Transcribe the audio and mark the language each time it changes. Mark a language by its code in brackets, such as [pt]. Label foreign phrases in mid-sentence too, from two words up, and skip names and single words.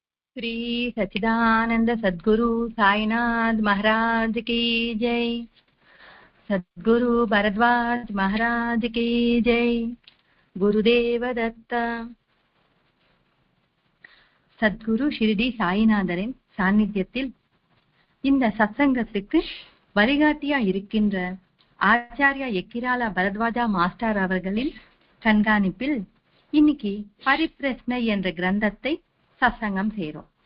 [hi] श्री सच्चिदानंद सद्गुरु साईनाथ महाराज की जय। सद्गुरु भरद्वाज महाराज की जय। गुरुदेव दत्त। [ta] சத்குரு ஷிரடி சாயிநாதரின் சாநித்தியத்தில் இந்த சத்சங்கத்துக்கு வழிகாட்டியா இருக்கின்ற ஆச்சாரியா எக்கிராலா பரத்வாஜா மாஸ்டர் அவர்களின் கண்காணிப்பில் இன்னைக்கு பரிப்பிரஷ்னை என்ற கிரந்தத்தை சத்சங்கம் செய்றோம்.